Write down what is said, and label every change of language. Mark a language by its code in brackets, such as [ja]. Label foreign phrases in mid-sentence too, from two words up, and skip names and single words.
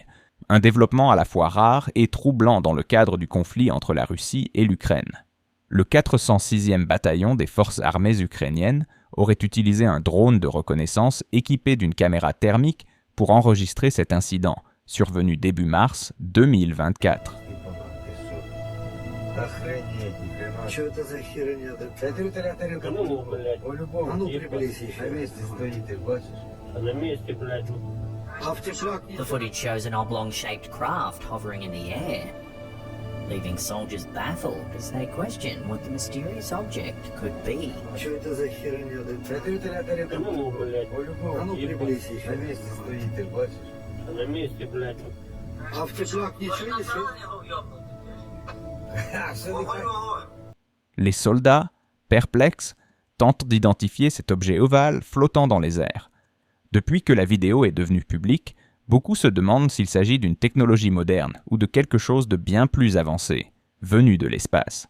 [fr] Un développement à la fois rare et troublant dans le cadre du conflit entre la Russie et l'Ukraine. Le 406e bataillon des forces armées ukrainiennes aurait utilisé un drone de reconnaissance équipé d'une caméra thermique pour enregistrer cet incident, survenu début mars 2024. [ru] Что это за херня? Это вертолет по-любому. А ну приблизь еще. На месте стоит, ты бачишь? А на месте, блядь. А в теплак... [en] The footage shows an oblong-shaped craft hovering in the air, leaving soldiers baffled as they question what the mysterious object could be. [ru] Что это за херня? Это вертолет по-любому. А ну приблизь еще. На месте стоит, ты бачишь? А на месте, блядь. А в теплак ничего не светит? [fr] Les soldats, perplexes, tentent d'identifier cet objet ovale flottant dans les airs. Depuis que la vidéo est devenue publique, beaucoup se demandent s'il s'agit d'une technologie moderne ou de quelque chose de bien plus avancé, venu de l'espace.